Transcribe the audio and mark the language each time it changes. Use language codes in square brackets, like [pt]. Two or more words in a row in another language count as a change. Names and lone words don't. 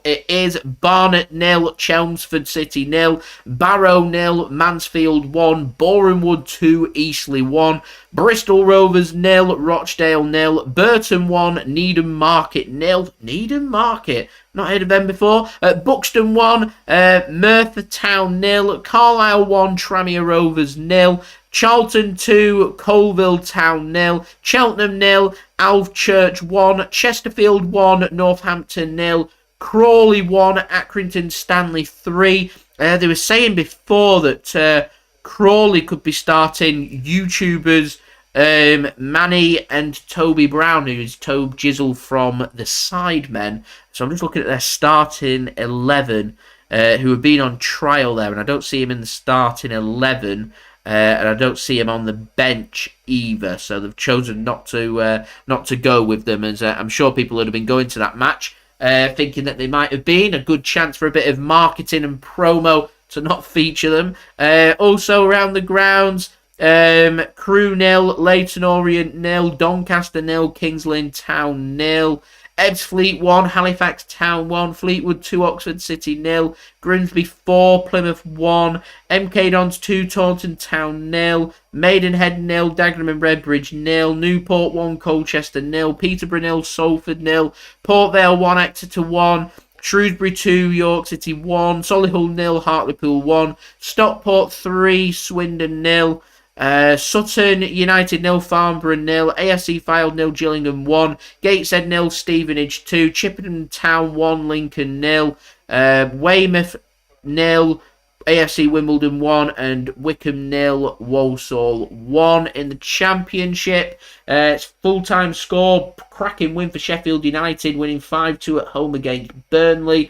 [en] It is Barnet 0, Chelmsford City 0, Barrow 0, Mansfield 1, Boreham Wood 2, Eastleigh 1, Bristol Rovers 0, Rochdale 0, Burton 1, Needham Market 0. Needham Market, not heard of them before. Buxton 1, Merthyr Town 0, Carlisle 1, Tranmere Rovers 0, Charlton 2, Colville Town 0, Cheltenham 0, Alvechurch 1, Chesterfield 1, Northampton 0, Crawley 1, Accrington Stanley 3. They were saying before that Crawley could be starting YouTubers Manny and Toby Brown, who's Tobe Jizzle from the Sidemen. So I'm just looking at their starting 11, who have been on trial there, and I don't see him in the starting 11. And I don't see him on the bench either, so they've chosen not to go with them, as I'm sure people would have been going to that match thinking that they might have been a good chance for a bit of marketing and promo to not feature them. Also around the grounds, Crewe 0, Leyton Orient 0, Doncaster 0, Kings Lynn Town 0, Ebbsfleet 1, Halifax Town 1, Fleetwood 2, Oxford City 0, Grimsby 4, Plymouth 1, MK Dons 2, Taunton Town 0, Maidenhead 0, Dagenham and Redbridge 0, Newport 1, Colchester 0, Peterborough 0, Salford 0, Port Vale 1, Exeter 1, Shrewsbury 2, York City 1, Solihull 0, Hartlepool 1, Stockport 3, Swindon 0, Sutton United 0, Farnborough 0, AFC Fylde 0, Gillingham 1, Gateshead 0, Stevenage 2, Chippenham Town 1, Lincoln 0, Weymouth 0, AFC Wimbledon 1, and Wickham 0, Walsall 1. In the Championship, it's full-time score, cracking win for Sheffield United, winning 5-2 at home against Burnley.